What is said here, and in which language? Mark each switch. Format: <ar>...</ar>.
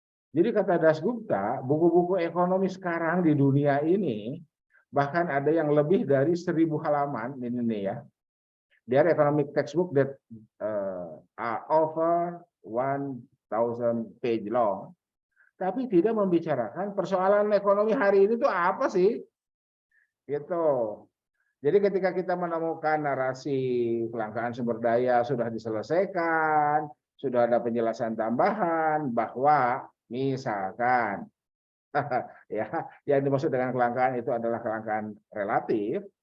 <id>Jadi kata Dasgupta, buku-buku ekonomi sekarang di dunia ini bahkan ada yang lebih dari 1000 halaman ini ya.</id> <en>They are economic textbook that are over 1000 page long.</en> <id>Tapi tidak membicarakan persoalan ekonomi hari ini itu apa sih? Gitu. Jadi ketika kita menemukan narasi kelangkaan sumber daya sudah diselesaikan, sudah ada penjelasan tambahan bahwa misalkan ya, yang dimaksud dengan kelangkaan itu adalah kelangkaan relatif.</id>